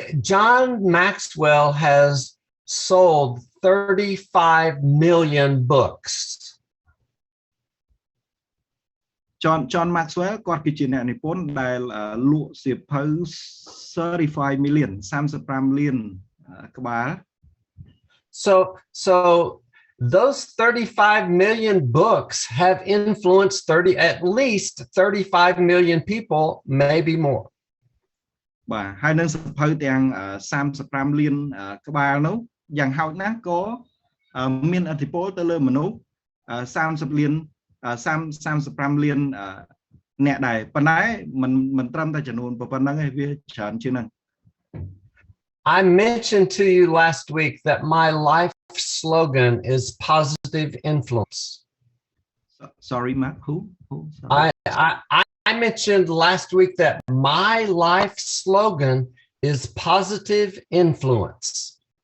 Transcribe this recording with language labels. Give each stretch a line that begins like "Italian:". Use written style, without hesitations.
English: John Maxwell has sold 35 million books.
Khmer: John Maxwell គាត់គឺជាអ្នកនិពន្ធដែលលក់សៀវភៅ
English: 35 million
Khmer: 35 លានក្បាល
English: So those 35 million books have influenced at least 35 million people, maybe more.
Khmer: បាទហើយនឹងសៀវភៅទាំង35លានក្បាលនោះ យ៉ាងហោចណាស់ក៏មានឥទ្ធិពលទៅលើមនុស្ស30 លាន35 លានអ្នកដែរប៉ុន្តែមិនត្រឹមតែចំនួនប៉ុណ្ណឹងទេវាច្រើនជាងហ្នឹង
English: I mentioned to you last week that my life slogan is positive influence. Sorry, Mark. Who? Sorry. I mentioned last week that my life slogan is positive influence.